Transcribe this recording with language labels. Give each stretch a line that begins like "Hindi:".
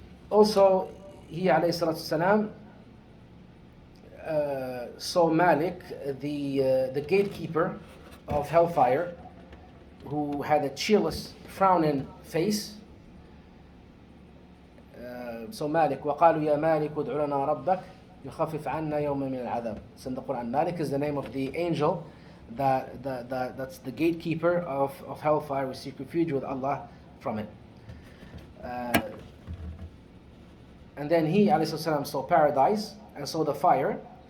English: Also, he alayhi salatu salam saw Malik, the gatekeeper of hellfire, who had a cheerless, frowning face.
Arabic: So Malik, وَقَالُوا يَا مَالِكُ ادْعُ لَنَا رَبَّكَ يُخَفِّفْ عَنَّا يَوْمًا مِنَ الْعَذَابِ.
English: So in the Quran, Malik is the name of the angel that's the gatekeeper of hellfire. We seek refuge with Allah from it. And then he, alayhi salam, saw paradise and saw the fire.